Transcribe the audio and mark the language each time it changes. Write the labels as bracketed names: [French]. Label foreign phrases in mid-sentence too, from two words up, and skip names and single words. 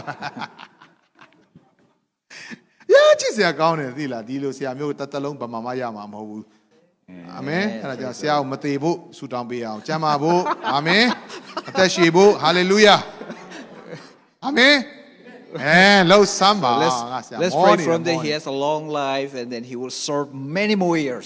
[Burmese] ချစ်စရာကောင်းတယ်သိလားဒီလိုဆရာမျိုးတလုံးဗမာမရမှာမဟုတ်ဘူးအာမင်အဲ့ဒါကြောင့်ဆရာကိုမသေးဖို့ဆုတောင်းပေးအောင်ကျမ်းပါဖို့အာမင်အသက်ရှည်ဖို့ဟာလေလုယာအာမင်လောက်စမ်းပါ [English] Let's pray from there he has a long life and then he will serve many more years.